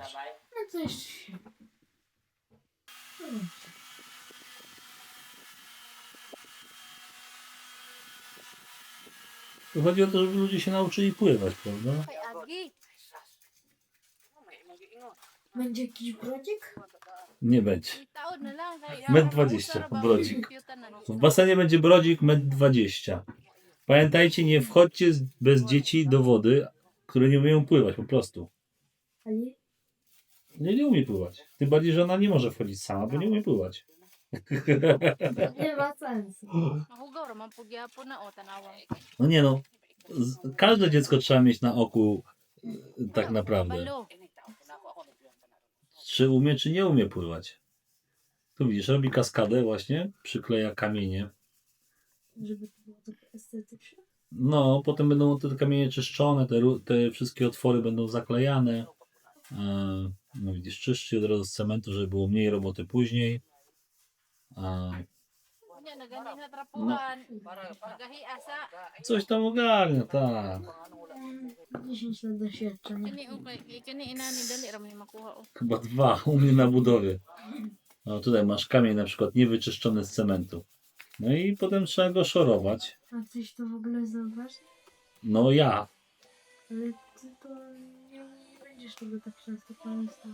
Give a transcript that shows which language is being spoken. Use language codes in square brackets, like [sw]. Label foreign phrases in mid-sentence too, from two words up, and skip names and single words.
[pl] No to jeszcze się. No. Tu chodzi o to, żeby ludzie się nauczyli pływać, prawda? [ceb] Kay Agi. [pl] Będzie jakiś brodzik? Nie będzie. [ceb] Taon na lang. Kay [pl] 1,20 m brodzik. [ceb] Computer na. [pl] W basenie będzie brodzik 1,20 m. Pamiętajcie, nie wchodźcie bez dzieci do wody, które nie umieją pływać, po prostu. Ali? Nie umie pływać. Tym bardziej, że ona nie może wchodzić sama, bo nie umie pływać. Nie ma sensu. [ceb] Mahugor man po gyapon na o tanawa. [pl] No nie no, każde dziecko trzeba mieć na oku tak naprawdę. [ceb] Balo. [pl] Czy umie, czy nie umie pływać. Tu widzisz, robi kaskadę właśnie, przykleja kamienie. Żeby to było tak estetyczne. No, potem będą te kamienie czyszczone, te wszystkie otwory będą zaklejane. No widzisz, czyszczy od razu z cementu, żeby było mniej roboty później. [ceb] Nya na gani na trapuhan. Gahi asa. [pl] Coś tam ogarnia, tak. 10 lat doświadczenia. [ceb] Kani inani dali ra may makuha o. [pl] Chyba 2 u mnie na budowie. No tutaj masz kamień na przykład niewyczyszczony z cementu. No i potem trzeba go szorować. A coś to w ogóle zauważ? No ja. Ale ty to nie będziesz tego tak często pamiętał.